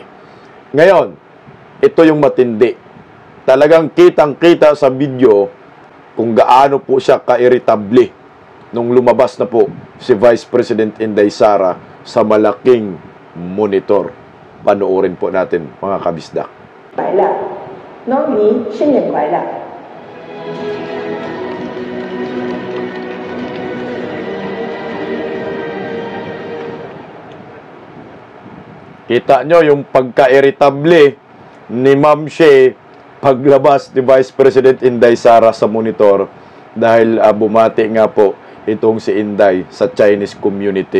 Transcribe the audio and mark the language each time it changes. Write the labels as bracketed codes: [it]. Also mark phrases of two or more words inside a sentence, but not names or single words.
[tl] Ngayon, ito yung matindi. Talagang kitang-kita sa video kung gaano po siya ka-irritable nung lumabas na po si Vice President Inday Sara sa malaking monitor. Panoorin po natin, mga kabisdak. [zh] 来了，农民新年快乐。 [tl] Kita nyo yung pagka-irritable ni Ma'am Shea paglabas ni Vice President Inday Sara sa monitor dahil bumati nga po itong si Inday sa Chinese community.